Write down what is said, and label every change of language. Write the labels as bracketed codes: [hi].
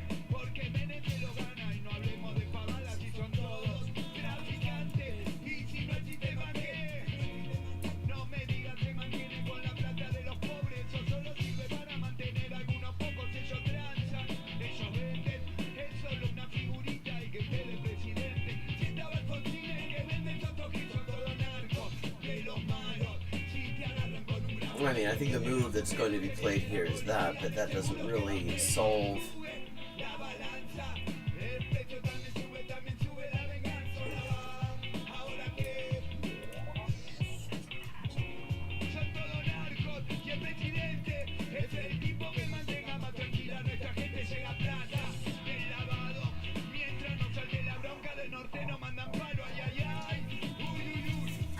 [es] porque Menem se lo gana y no hablemos de pavadas si son todos traficantes y si no el sistema que no me digas se mantiene con la plata de los pobres, eso solo sirve para mantener a algunos pocos, ellos transan, ellos venden, es solo una figurita y que esté de presidente, si estaba Alfonsín el que vende esos toques son todos narcos, de los malos, si te agarran con un gran [en] I mean, I think the move that's going to be played here is that, but that doesn't really solve. [es] la balanza, el precio también sube la venganza, ahora que son todos narcos y el presidente es el tipo que mantenga más tranquila a nuestra gente, llega plata del lavado, mientras no salte la bronca del norte no mandan palo, ay ay ay, uy,